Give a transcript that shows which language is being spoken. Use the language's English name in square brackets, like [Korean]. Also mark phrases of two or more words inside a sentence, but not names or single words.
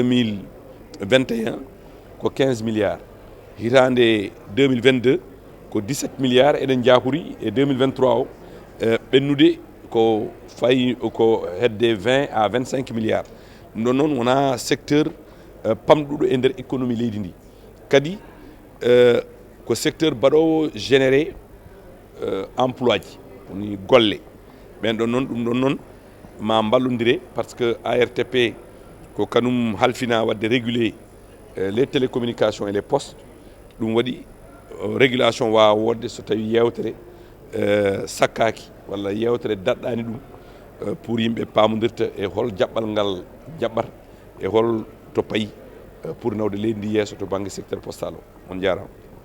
[Fula] 2021 ko 15 milliards hitande 2022 ko 17 milliards eɗen jakori e 2023 o ɓennude ko fayi ko hedde 20 à 25 milliards ɗum ɗon noon wona secteur pamɗuɗo e nder économie leydi ndi kadi ko secteur baɗowo généré emploi ji woni golle ɓen ɗon noon ɗum ɗon noon ma ballodire par ce que ARTP ko kanum halfina wadde [French] réguler les télécommunications et les postes [Fula] ɗum waɗi régulation wawa wodde so tawi yewtere sakkaki walla yewtere daɗɗani ɗum pour yimɓe pamodirta e hol jaɓɓal ngal jaɓɓata e hol to payi pour nawde leydi ndi yeeso to banggue [French] secteur postal [Fula] o on jarama.